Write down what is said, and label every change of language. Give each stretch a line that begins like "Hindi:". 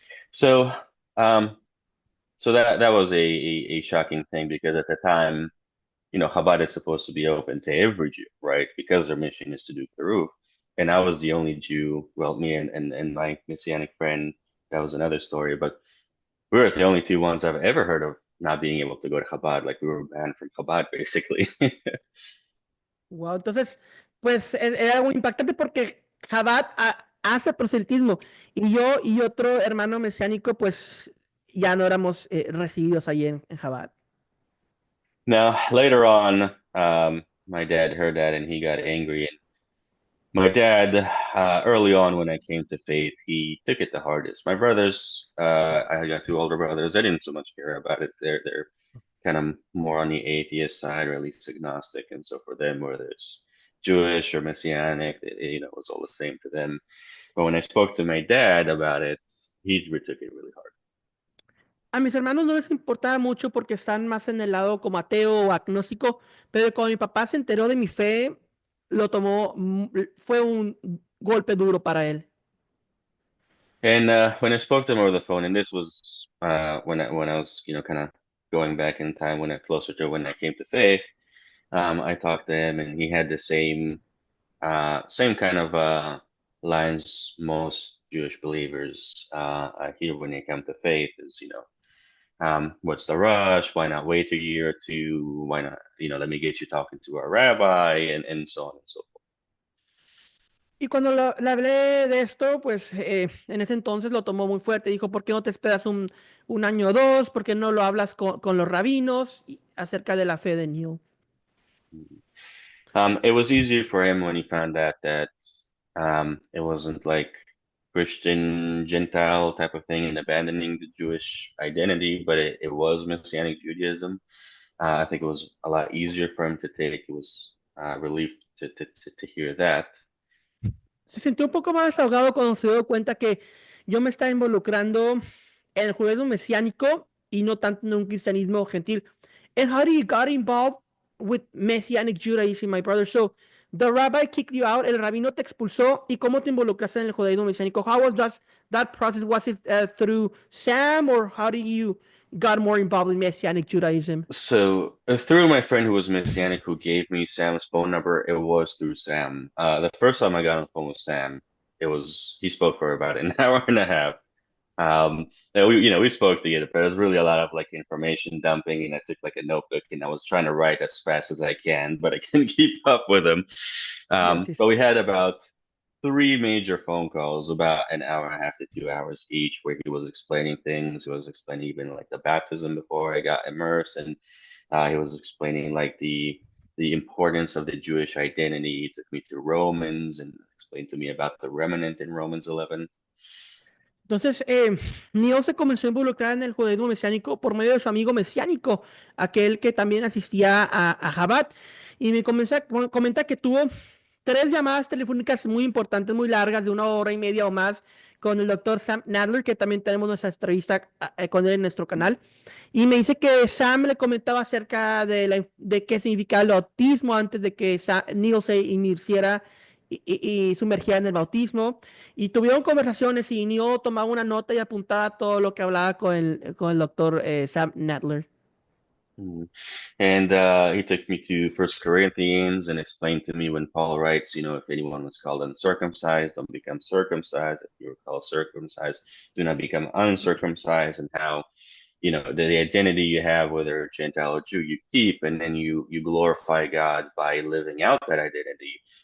English: So, um, so that was a shocking thing because at the time, Chabad is supposed to be open to every Jew, right? Because their mission is to do Kiruv. And I was the only Jew, well, me and my Messianic friend, that was another story, but we were the only two ones I've ever heard of not being able to go to Chabad. Like we were banned from Chabad, basically.
Spanish: Wow, entonces, pues era algo impactante porque Jabad hace proselitismo y yo y otro hermano mesiánico, pues ya no éramos recibidos ahí en Jabad.
English: Now, later on, my dad heard that and he got angry. And my dad, early on when I came to faith, he took it the hardest. My brothers, I got two older brothers. They didn't so much care about it. They're kind of more on the atheist side, or at least agnostic. And so for them, whether it's Jewish or Messianic, it was all the same to them. But when I spoke to my dad about it, he took it really hard.
Spanish: A mis hermanos no les importaba mucho porque están más en el lado como ateo o agnóstico, pero cuando mi papá se enteró de mi fe, lo tomó, fue un golpe duro para él.
English: And when I spoke to him over the phone, and this was when I was kind of going back in time when I closer to when I came to faith. I talked to him, and he had the same kind of lines most Jewish believers hear when they come to faith is, what's the rush? Why not wait a year or two? Why not, let me get you talking to our rabbi and so on and so forth.
Spanish: Y cuando le hablé de esto, pues en ese entonces lo tomó muy fuerte. Dijo, ¿por qué no te esperas un año o dos? ¿Por qué no lo hablas con los rabinos acerca de la fe de Neil?
English: It was easier for him when he found out that it wasn't like Christian Gentile type of thing and abandoning the Jewish identity, but it was Messianic Judaism. I think it was a lot easier for him to take. It was relief to hear that.
Spanish: Se sintió un poco más desahogado cuando se dio cuenta que yo me estaba involucrando en el judaísmo mesiánico y no tanto en un cristianismo gentil.
English: And how do you got involved with Messianic Judaism, my brother? So, the rabbi kicked you out,
Spanish: el rabino te expulsó, ¿y cómo te involucraste en el judaísmo mesiánico?
English: How was that process? Was it through Sam, or how do you got more involved in Messianic Judaism? So through my friend who was Messianic, who gave me Sam's phone number, it was through Sam. The first time I got on the phone with Sam, he spoke for about an hour and a half. And we spoke together, but it was really a lot of like information dumping, and I took like a notebook and I was trying to write as fast as I can, but I couldn't keep up with him. Yes, But we yes. had about three major phone calls, about an hour and a half to 2 hours each, where he was explaining things. He was explaining even like the baptism before I got immersed, and he was explaining like the importance of the Jewish identity. He took me to Romans and explained to me about the remnant in Romans 11.
Spanish: Entonces, Neo se comenzó a involucrar en el judaísmo mesiánico por medio de su amigo mesiánico, aquel que también asistía a Chabad, y comenta que tuvo tres llamadas telefónicas muy importantes, muy largas, de una hora y media o más, con el doctor Sam Nadler, que también tenemos nuestra entrevista con él en nuestro canal. Y me dice que Sam le comentaba acerca de qué significaba el bautismo antes de que Neil se inmersiera y sumergía en el bautismo. Y tuvieron conversaciones y Neil tomaba una nota y apuntaba todo lo que hablaba con el doctor Sam Nadler. Mm.
English: And he took me to First Corinthians and explained to me when Paul writes, if anyone was called uncircumcised, don't become circumcised. If you were called circumcised, do not become uncircumcised, and how, the identity you have, whether Gentile or Jew, you keep, and then you glorify God by living out that identity.